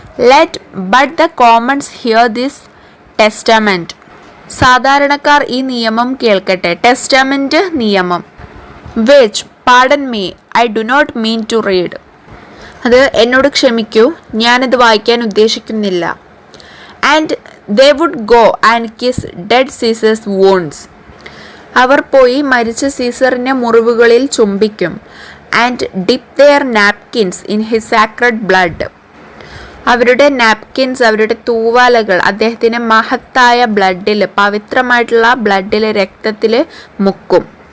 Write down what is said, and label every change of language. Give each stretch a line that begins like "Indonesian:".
English: let but the commons hear this testament,
Malayalam: സാധാരണക്കാർ ഈ നിയമം കേൾക്കട്ടെ.
English: Testament, നിയമം. Which, pardon me, I do not mean to read,
Malayalam: അത് എന്നോട് ക്ഷമിക്കൂ, ഞാനത് വായിക്കാൻ ഉദ്ദേശിക്കുന്നില്ല.
English: And They would go and kiss dead Caesar's wounds.
Malayalam: അവർ പോയി മരിച്ച സീസറിൻ്റെ മുറിവുകളിൽ ചുംബിക്കും.
English: And dip their napkins in his sacred blood.
Malayalam: അവരുടെ നാപ്കിൻസ്, അവരുടെ തൂവാലകൾ അദ്ദേഹത്തിൻ്റെ മഹത്തായ ബ്ലഡിൽ, പവിത്രമായിട്ടുള്ള ബ്ലഡിൽ, രക്തത്തിൽ മുക്കും.